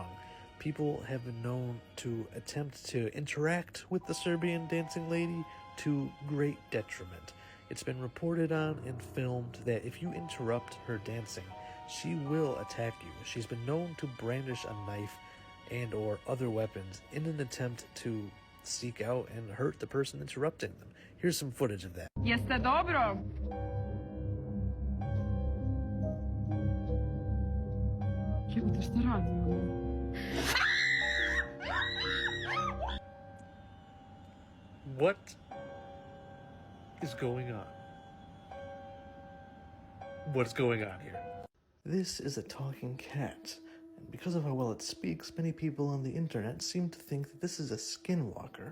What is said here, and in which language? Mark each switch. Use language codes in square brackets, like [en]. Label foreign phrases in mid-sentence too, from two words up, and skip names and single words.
[en] People have been known to attempt to interact with the Serbian dancing lady to great detriment. It's been reported on and filmed that if you interrupt her dancing, she will attack you. She's been known to brandish a knife and or other weapons in an attempt to seek out and hurt the person interrupting them. Here's some footage of that. [sr] Jeste dobro? Jebote, šta radi ovo? [en] What is going on? What's going on here? This is a talking cat, and because of how well it speaks, many people on the internet seem to think that this is a skinwalker.